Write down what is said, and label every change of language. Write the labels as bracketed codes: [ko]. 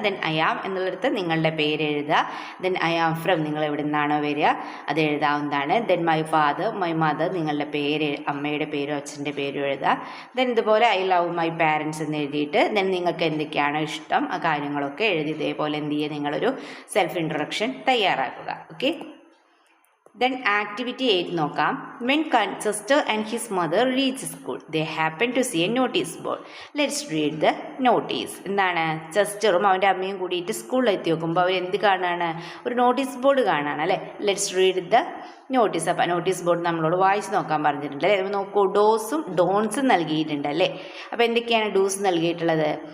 [ml] Then I am എന്നുള്ളിടത്ത് നിങ്ങളുടെ പേര് എഴുതുക. ദെൻ ഐ ആം ഫ്രം, നിങ്ങൾ എവിടെ നിന്നാണോ വരിക അത് എഴുതാവുന്നതാണ്. Then my father, my mother, നിങ്ങളുടെ പേര്, അമ്മയുടെ പേരോ അച്ഛൻ്റെ പേരോ എഴുതുക. ദെൻ ഇതുപോലെ ഐ ലവ് മൈ പാരൻസ് എന്ന് എഴുതിയിട്ട് ദെൻ നിങ്ങൾക്ക് എന്തൊക്കെയാണോ ഇഷ്ടം ആ കാര്യങ്ങളൊക്കെ എഴുതി ഇതേപോലെ എന്ത് ചെയ്യുക, നിങ്ങളൊരു സെൽഫ് ഇൻട്രൊഡക്ഷൻ തയ്യാറാക്കുക. ഓക്കെ. [en] Then activity 8 നോക്കാം. When Chester and his mother reach school, they happen to see a notice board. Let's read the notice. എന്താണ്? [ml] ചെസ്റ്ററും അവൻ്റെ അമ്മയും കൂടിയിട്ട് സ്കൂളിൽ എത്തി നോക്കുമ്പോൾ അവർ എന്ത് കാണാണ്? ഒരു നോട്ടീസ് ബോർഡ് കാണാണ് അല്ലേ? [en] Let's read the notice. [ml] അപ്പം നോട്ടീസ് ബോർഡ് നമ്മളോട് വായിച്ച് നോക്കാൻ പറഞ്ഞിട്ടുണ്ട് അല്ലേ? നോക്കൂ, ഡോസും ഡോൺസും നൽകിയിട്ടുണ്ട് അല്ലേ? അപ്പോൾ എന്തൊക്കെയാണ് ഡൂസ് നൽകിയിട്ടുള്ളത്?